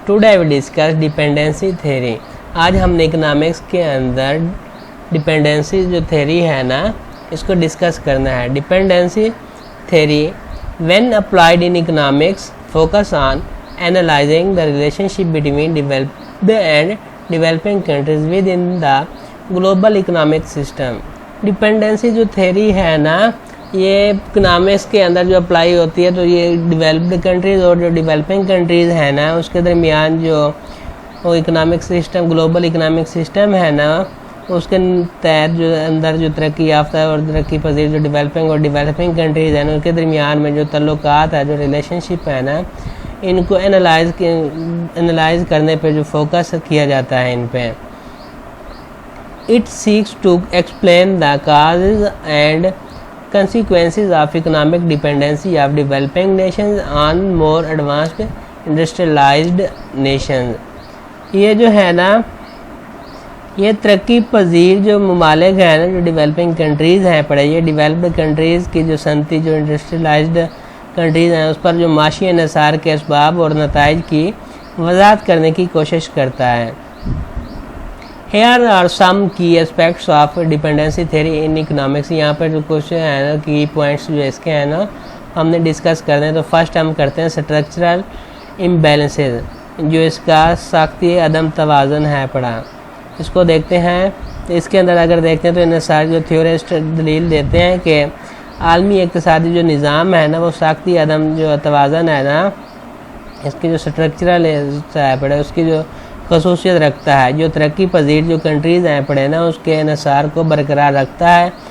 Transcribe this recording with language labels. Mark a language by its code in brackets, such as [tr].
[en] Today we discuss dependency theory. [ur] آج ہم نے اکنامکس کے اندر ڈیپینڈنسی جو تھیوری ہے نا اس کو ڈسکس کرنا ہے. [en] Dependency theory when applied in economics focus on analysing the relationship between developed and developing countries with in the global economic system. [ur] Dependency جو تھیوری ہے نا یہ اکنامکس کے اندر جو اپلائی ہوتی ہے تو یہ ڈیولپڈ کنٹریز اور جو ڈیولپنگ کنٹریز ہیں نا اس کے درمیان جو وہ economic system global economic system ہے نا اس کے تحت جو اندر جو ترقی یافتہ اور ترقی پذیر جو ڈیولپنگ کنٹریز ہیں نا اس کے درمیان میں جو تعلقات ہے جو ریلیشن شپ ہے نا ان کو انالائز کرنے پہ جو فوکس کیا جاتا ہے ان پہ. [en] It seeks to explain the causes and consequences of economic dependency of developing nations on more advanced industrialized nations. [ur] یہ جو ہے نا یہ ترقی پذیر جو ممالک ہیں نا جو ڈیولپنگ کنٹریز ہیں پڑے یہ ڈیولپڈ کنٹریز کی جو صنعتی جو انڈسٹریلائزڈ کنٹریز ہیں اس پر جو معاشی انحصار کے اسباب اور نتائج کی وضاحت کرنے کی کوشش کرتا ہے. [en] Here are some key aspects of dependency theory in economics. [ur] یہاں پر جو کچھ ہے نا کی پوائنٹس جو اس کے ہیں نا ہم نے ڈسکس کرنے ہیں. تو فرسٹ ہم کرتے ہیں اسٹرکچرل امبیلنسز جو اس کا ساختی عدم توازن ہے پڑا اس کو دیکھتے ہیں. اس کے اندر اگر دیکھتے ہیں تو ان سارے جو تھیورسٹ دلیل دیتے ہیں کہ عالمی اقتصادی جو نظام ہے نا وہ ساختی عدم جو توازن ہے نا اس کی جو اسٹرکچرل ہے پڑے اس کی جو خصوصیت رکھتا ہے جو ترقی پذیر جو کنٹریز ہیں پڑے نا اس کے انحصار کو برقرار رکھتا ہے.